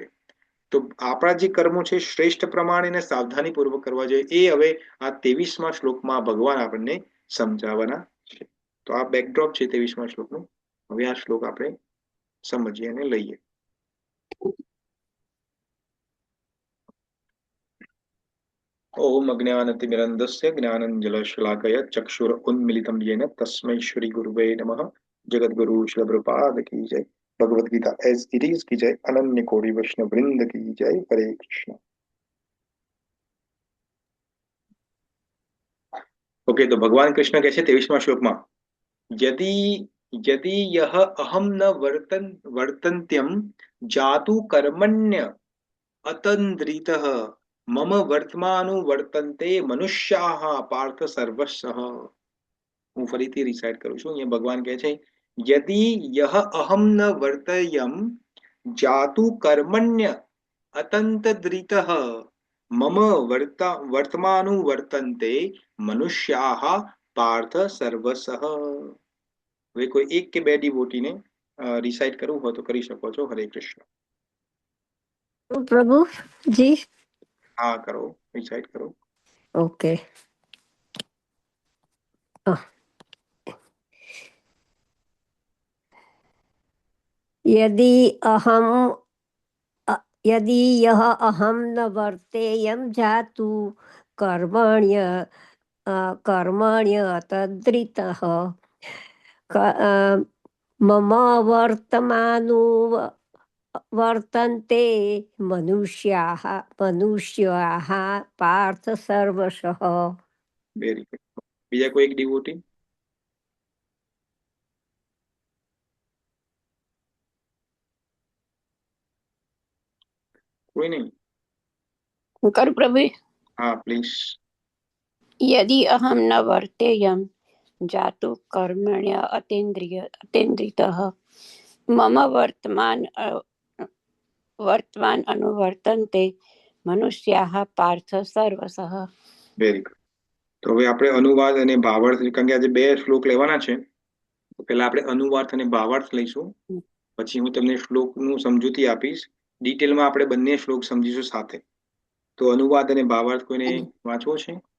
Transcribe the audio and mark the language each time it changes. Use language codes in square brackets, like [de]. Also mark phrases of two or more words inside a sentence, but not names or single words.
[gu] તો આપણા જે કર્મો છે શ્રેષ્ઠ પ્રમાણે અને સાવધાની પૂર્વક કરવા જોઈએ, એ હવે આ 23માં શ્લોકમાં ભગવાન આપણને સમજાવવાના છે. તો આ બેકડ્રોપ છે 23માં શ્લોકનું. હવે આ શ્લોક આપણે સમજીએ અને લઈએ. [sa] ઓમ અજ્ઞાનતિમિરન્ધસ્ય જ્ઞાનંજલશલાકયા ચક્ષુર ઉન્મિલિतं येन तस्मै श्री गुरुवे नमः. [hi] जगद्गुरु श्री प्रभुपाद की जय. भगवत गीता एज इट इज की जय, अनन्य कोटि वैष्णव वृंद की जय। हरे कृष्ण। ओके, तो भगवान कृष्ण कहते 23वां श्लोकમાં [sa] यदि यदि यह अहम न वर्तन्त्यम जातु कर्मण्य अतन्द्रितः मम वर्तमानुवर्तन्ते मनुष्याः पार्थ सर्वशः। [gu] હું ફરીથી રિસાઇટ કરું છું। અહીંયા ભગવાન કહે છે [sa] યદિ યહ અહમ ન વર્તયમ જાતુ કર્મણ્ય અતંતદ્રિતઃ મમ વર્તમાનુवर्तन्ते મનુષ્યાः પાર્થ સર્વસઃ। [gu] હવે કોઈ એક કે બે ડિવોટીને રિસાઇટ કરવું હોય તો કરી શકો છો। હરે કૃષ્ણ। [hi] प्रभु जी। हाँ करो, [gu] રિસાઇટ કરો। [hi] ओके। [sa] यदि अहम यदि यह अहम न वर्तेयम जातु कर्मण्य कर्मण्य तद्रितः मम वर्तमानु वर्तन्ते मनुष्याः पार्थ सर्वशः। [en] Very good. [gu] બીજા કોઈ એક ડિવોટી? કોઈ નહીં? હું કરું પ્રભુ? [hi] हाँ प्लीज। [sa] यदि अहम न वर्तेयम जातु कर्मण्य अतीन्द्रितः मम वर्तमान अनुवर्तन्ते मनुष्याः पार्थ सर्वशः। [en] Very good. [gu] તો હવે આપણે અનુવાદ અને ભાવાર્થ, કારણ કે આજે બે શ્લોક લેવાના છે, તો પહેલા આપણે અનુવાદ અને ભાવાર્થ લઈશું, પછી હું તમને શ્લોકનું સમજૂતી આપીશ। ડિટેલમાં આપણે બંને શ્લોક સમજીશું સાથે। તો અનુવાદ અને ભાવાર્થ કોઈને વાંચવો છે?